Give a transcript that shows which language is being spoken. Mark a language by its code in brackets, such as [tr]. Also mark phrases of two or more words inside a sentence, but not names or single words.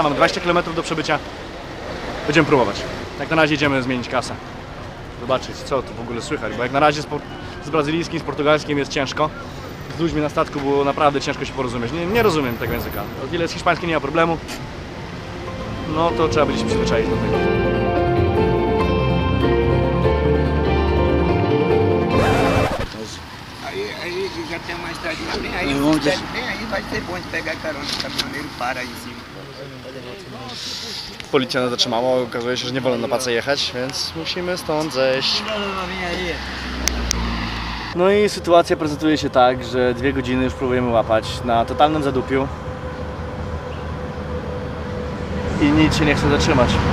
[pl] Mamy 20 km do przebycia. Będziemy próbować. Jak na razie idziemy zmienić kasę. Zobaczyć, co tu w ogóle słychać, bo jak na razie z brazylijskim, z portugalskim jest ciężko. Z ludźmi na statku było naprawdę ciężko się porozumieć. Nie rozumiem tego języka. O ile jest hiszpański, nie ma problemu. No to trzeba będzie się przyzwyczaić do tego. [pt] Aí já tem uma estradinha bem aí, bem aí vai ser bom de pegar carona, o caminhoneiro para aí em cima. [pl] Policja nas zatrzymała, okazuje się, że nie wolno na pacę jechać, więc musimy stąd zejść. No i sytuacja prezentuje się tak, że 2 godziny już próbujemy łapać na totalnym zadupiu i nic się nie chce zatrzymać.